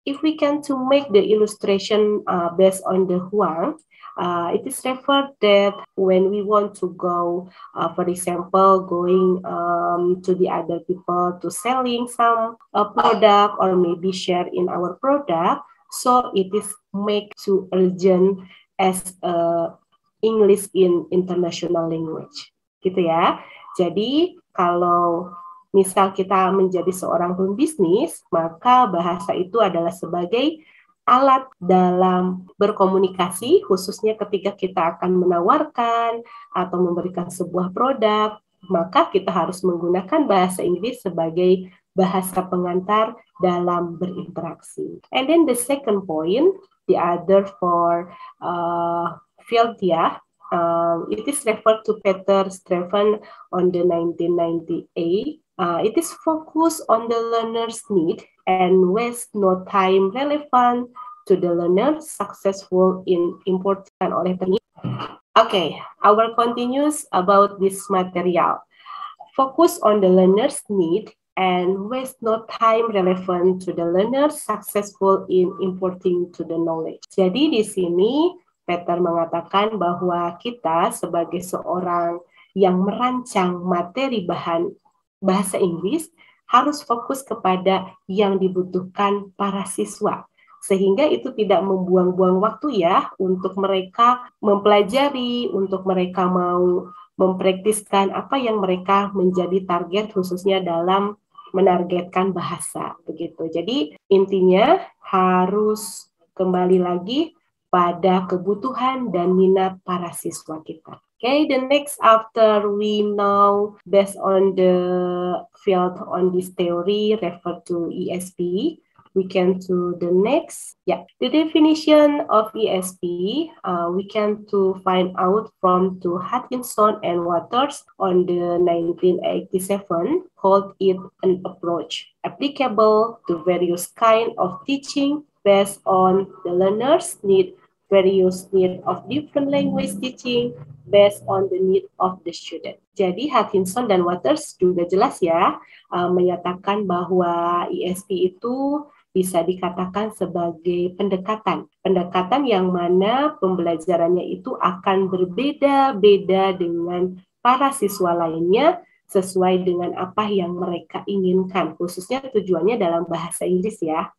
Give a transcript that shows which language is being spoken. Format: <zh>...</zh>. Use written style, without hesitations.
<en>If we can to make the illustration based on the Huang, it is referred that when we want to go, for example, going to the other people to selling some product or maybe share in our product, so it is make to urgent as English in international language,</en> <id>gitu ya. Jadi kalau misal kita menjadi seorang pembisnis, maka bahasa itu adalah sebagai alat dalam berkomunikasi, khususnya ketika kita akan menawarkan atau memberikan sebuah produk, maka kita harus menggunakan bahasa Inggris sebagai bahasa pengantar dalam berinteraksi.</id> <en>And then the second point, the other for field ya, It is referred to Peter Stephan on the 1998. It is focused on the learner's need and waste no time relevant to the learner, successful in important</en> <id>oleh teknik.</id> <en>Okay, our continues about this material. Focus on the learner's need and waste no time relevant to the learner, successful in importing to the knowledge.</en> <id>Jadi di sini Peter mengatakan bahwa kita sebagai seorang yang merancang materi bahan bahasa Inggris harus fokus kepada yang dibutuhkan para siswa. Sehingga itu tidak membuang-buang waktu ya untuk mereka mempelajari, untuk mereka mau mempraktiskan apa yang mereka menjadi target khususnya dalam menargetkan bahasa begitu. Jadi intinya harus kembali lagi pada kebutuhan dan minat para siswa kita.</id> <en>Okay, the next after we know based on the field on this theory refer to ESP. We can to the next. Yeah, the definition of ESP, we can to find out from to Hutchinson and Waters on the 1987, called it an approach applicable to various kind of teaching based on the learner's need, various need of different language teaching based on the need of the student.</en> <id>Jadi Hutchinson dan Waters juga jelas ya menyatakan bahwa ESP itu bisa dikatakan sebagai pendekatan yang mana pembelajarannya itu akan berbeda-beda dengan para siswa lainnya sesuai dengan apa yang mereka inginkan, khususnya tujuannya dalam bahasa Inggris ya.</id>